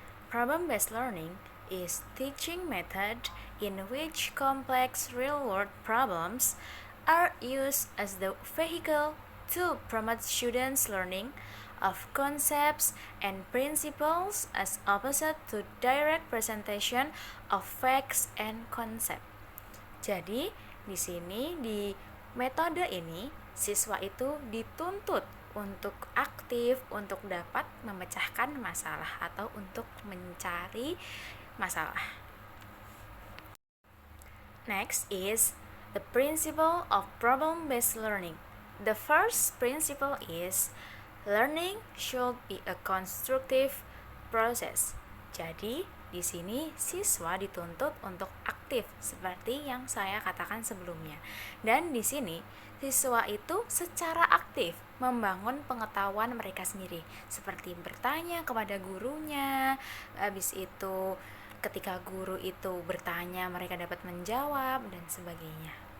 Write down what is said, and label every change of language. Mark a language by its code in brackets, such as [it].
[en] Problem-based learning is teaching method in which complex real-world problems are used as the vehicle to promote students' learning of concepts and principles as opposite to direct presentation of facts and concept. [id] Jadi, di sini di metode ini siswa itu dituntut untuk aktif untuk dapat memecahkan masalah atau untuk mencari masalah. [en] Next is the principle of problem-based learning. The first principle is learning should be a constructive process. [id] Jadi, di sini siswa dituntut untuk aktif seperti yang saya katakan sebelumnya. Dan di sini siswa itu secara aktif membangun pengetahuan mereka sendiri, seperti bertanya kepada gurunya. Habis itu ketika guru itu bertanya, mereka dapat menjawab dan sebagainya.